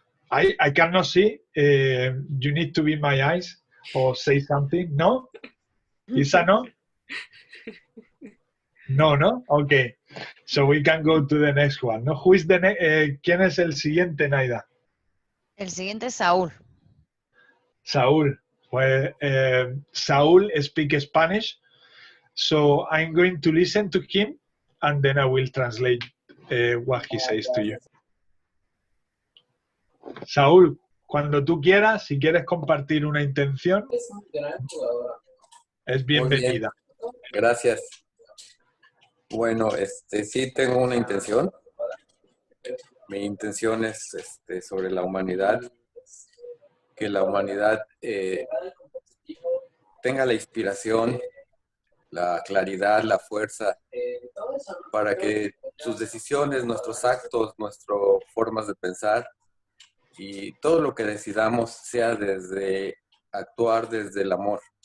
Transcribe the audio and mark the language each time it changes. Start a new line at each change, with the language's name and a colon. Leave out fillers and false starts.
English: I cannot see. You need to be my eyes or say something. No? Is a no? No? Okay. So we can go to the next one. No? Who is the
Spanish: ¿Quién es el siguiente, Naida? El siguiente es Saúl.
English: Saúl. Well, Saúl speaks Spanish. So I'm going to listen to him, and then I will translate what he says to you.
Spanish: Saúl, cuando tú quieras, si quieres compartir una intención, es bienvenida. Muy bien. Gracias. Bueno, sí tengo una intención. Mi intención es sobre la humanidad, que la humanidad tenga la inspiración, la claridad, la fuerza, para que sus decisiones, nuestros actos, nuestras formas de pensar y todo lo que decidamos sea actuar desde el amor.